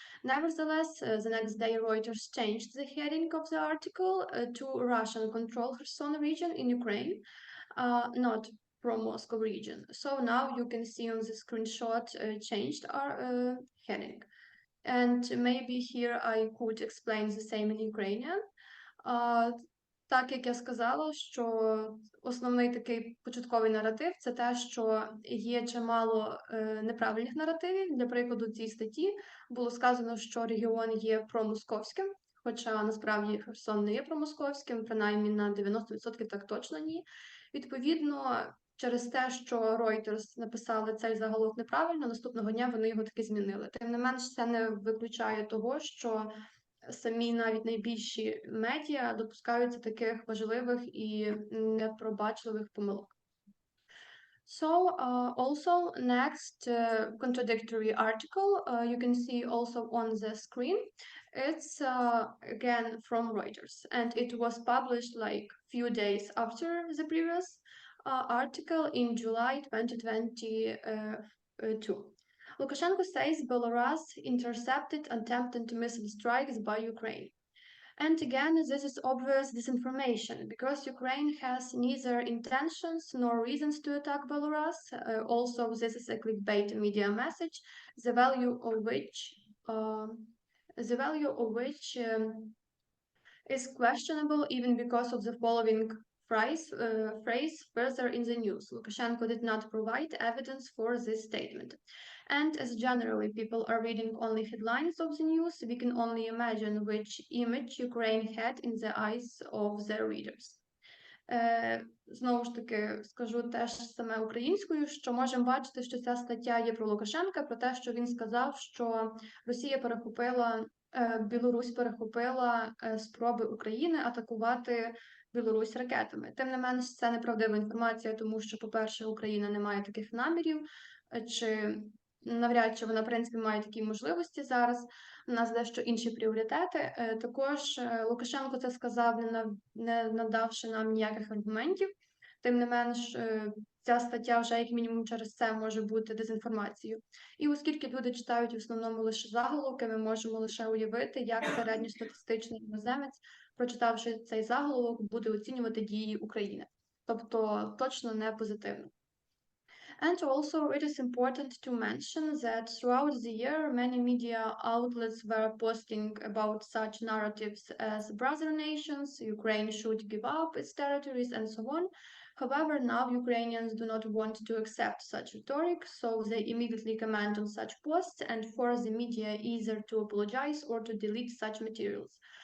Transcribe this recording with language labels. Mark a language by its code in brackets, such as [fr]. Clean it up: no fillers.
[en] Nevertheless, the next day Reuters changed the heading of the article to Russian-controlled Kherson region in Ukraine, not pro-Moscow region. So now you can see on the screenshot changed our heading. And maybe here I could explain the same in Ukrainian. [uk] Так як я сказала, що основний такий початковий наратив – це те, що є чимало неправильних наративів. Для прикладу, цій статті було сказано, що регіон є промосковським, хоча насправді Херсон не є промосковським, принаймні на 90% так точно ні. Відповідно, через те, що Reuters написали цей заголовок неправильно, наступного дня вони його таки змінили. Тим не менш, це не виключає того, що самі навіть найбільші медіа допускаються таких важливих і непробачливих помилок. [en] So also next contradictory article you can see also on the screen. It's again from Reuters and it was published like few days after the previous article in July 2022. Lukashenko says Belarus intercepted attempted missile strikes by Ukraine. And again, this is obvious disinformation because Ukraine has neither intentions nor reasons to attack Belarus. Also, this is a clickbait media message, the value of which, um, the value of which is questionable even because of the following phrase further in the news. Lukashenko did not provide evidence for this statement. And as generally people are reading only headlines of the news, we can only imagine which image Ukraine had in the eyes of their readers. [uk] Знову ж таки, скажу теж саме українською, що можемо бачити, що ця стаття є про Лукашенка, про те, що він сказав, що Росія перехопила, Білорусь перехопила спроби України атакувати Білорусь ракетами. Тим не менш, це неправдива інформація, тому що, по-перше, Україна не має таких намірів, чи навряд чи вона, в принципі, має такі можливості зараз. У нас дещо інші пріоритети. Також Лукашенко це сказав, не надавши нам ніяких аргументів. Тим не менш, ця стаття вже як мінімум через це може бути дезінформацією. І оскільки люди читають в основному лише заголовки, ми можемо лише уявити, як середньостатистичний іноземець, прочитавши цей заголовок, буде оцінювати дії України. Тобто точно не позитивно. [en] And also, it is important to mention that throughout the year, many media outlets were posting about such narratives as brother nations, Ukraine should give up its territories, and so on. However, now Ukrainians do not want to accept such rhetoric, so they immediately comment on such posts and force the media either to apologize or to delete such materials.